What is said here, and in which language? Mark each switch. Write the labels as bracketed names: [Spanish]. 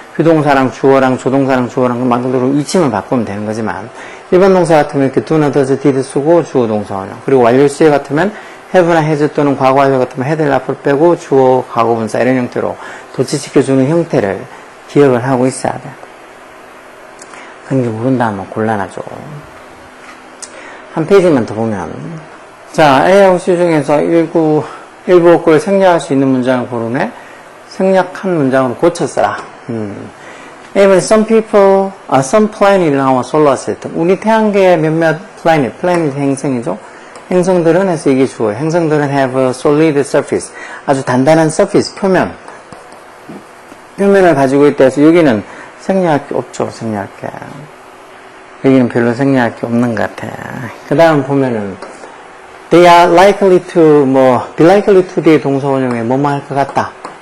[Korean] 비동사랑 주어랑 조동사랑 주어랑 만들도록 위치만 바꾸면 되는 거지만 일반 동사 같으면 이렇게 do나 does, did 쓰고 주어 동사 원형 그리고 완료 시제 같으면 have나 has 또는 과거 완료 같으면 had를 앞으로 빼고 주어 과거 분사 이런 형태로 도치시켜주는 형태를 기억을 하고 있어야 돼. 그런 게 모른다 하면 곤란하죠. 한 페이지만 더 보면 자 A하고 C 중에서 일부 어구를 생략할 수 있는 문장을 고르네. 생략한 문장으로 고쳐 써라. [English] Even some people, some planet in our solar system. [Korean] 우리 태양계의 몇몇 planet 행성이죠. 행성들은 해서 이게 주어요. 행성들은 [English] have a solid surface. [Korean] 아주 단단한 surface, 표면을 가지고 있다 해서 여기는 생략할 게 없죠. 생략할 게. 여기는 별로 생략할 게 없는 것 같아. 그 다음 보면은 they are likely to, be likely to 의 동사 원형에 뭐뭐 할 것 같다.